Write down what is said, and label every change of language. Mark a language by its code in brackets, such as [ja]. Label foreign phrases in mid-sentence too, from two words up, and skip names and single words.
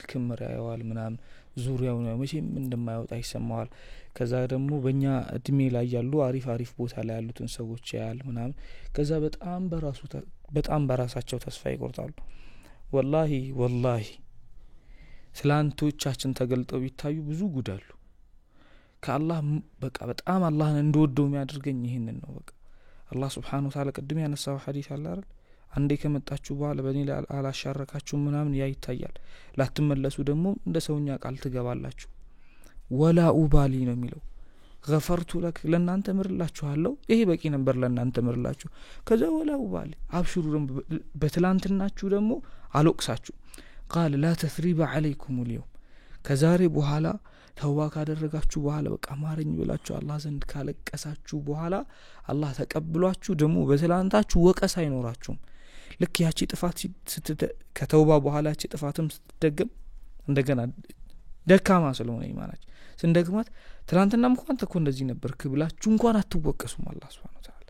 [am] ክምር ያየዋል ምናምን ዙሪያው ነው መቼም እንደማይወጣ ይሰማዋል። ከዛ ደግሞ በእኛ እድሜ ላይ ያሉ አሪፍ ቦታ ላይ ያሉትን ሰዎች ያያል ምናምን። ከዛ በጣም በራሳቸው ተስፋ ይቆርጣሉ። ወላሂ ስላንቶቻችን ተገልጠው ቢታዩ ብዙ ጉዳሉ ከአላህ በቃ በጣም አላህን እንደወደው የሚያደርገኝ ይሄንን ነው። በቃ አላህ [ar] سبحانه وتعالى [am] ቅድም ያነሳው ሐዲስ አለ አይደል? አንዴ ከመጣችሁ በኋላ በእኔ ላይ አላሻረካችሁ ምናምን ያ ይታያል። ላትመለሱ ደግሞ እንደ ሰውኛ ቃል ትገባላችሁ። [ar] ولا أبالي [am] ነው የሚለው [ar] غفرت لك [am] ለናንተ ምርላችኋለሁ። ይሄ በቂ ነበር ለናንተ ምርላችሁ። ከዛ [ar] ولا أبالي [am] አብሽሩ በትላንትናችሁ ደግሞ አልወቅሳችሁ። [ar] قال لا تثريب عليكم اليوم [am] ከዛሬ በኋላ ተውባ ካደረጋችሁ በኋላ በቃ ማረኝ ብላችሁ አላህ ዘንድ ካለቀሳችሁ በኋላ አላህ ተቀብሏችሁ ደግሞ በትላንታችሁ ወቀሳ አይኖራችሁም። ልክ ያቺ ጥፋት ከተውባ በኋላ ያቺ ጥፋትም ስትደገም እንደገና ደካማ ስለሆነ ኢማናችሁ ስንደግማት ትላንትናም እንኳን ተኮ እንደዚህ ነበርክ ብላችሁ እንኳን አትወቀሱም። አላህ [ar] سبحانه وتعالى